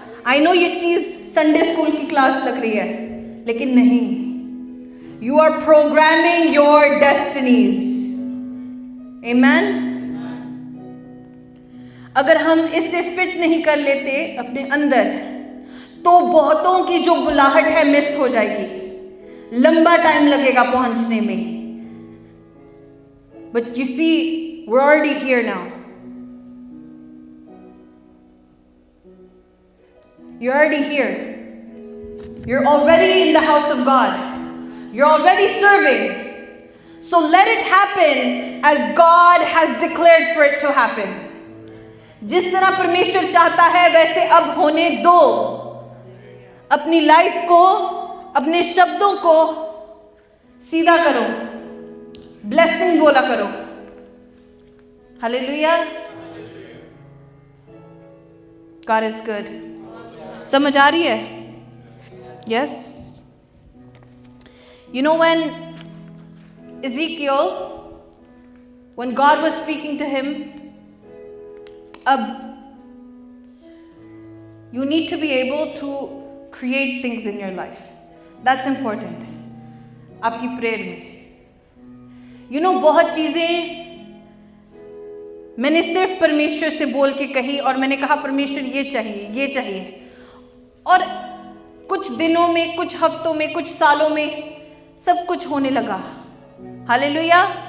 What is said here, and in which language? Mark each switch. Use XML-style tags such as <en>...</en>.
<en>I know</en> <hi>ये चीज Sunday school की क्लास लग रही है, लेकिन नहीं,</hi> <en>You are programming your destinies.</en> <hi>आमेन। अगर हम इससे फिट नहीं कर लेते अपने अंदर, तो बहुतों की जो बुलाहट है मिस हो जाएगी, लंबा टाइम लगेगा पहुंचने में।</hi> <en>But you see, we're already here now. You're already here. You're already in the house of God. You're already serving. So let it happen as God has declared for it to happen.</en> <hi>जिस तरह परमेश्वर चाहता है वैसे अब होने दो. अपनी लाइफ को, अपने शब्दों को सीधा करो. ब्लेसिंग बोला करो. हालेलुया.</hi> <en>God is good.</en> <hi>समझ आ रही है?</hi> <en>Yes. You know when Ezekiel, when God was speaking to him, अब you need to be able to create things in your life. That's important.</en> <hi>आपकी प्रेयर में.</hi> <en>You know</en> <hi>बहुत चीजें मैंने सिर्फ परमेश्वर से बोल के कही और मैंने कहा परमेश्वर ये चाहिए, ये चाहिए. और कुछ दिनों में, कुछ हफ्तों में, कुछ सालों में सब कुछ होने लगा. हालेलुया.</hi>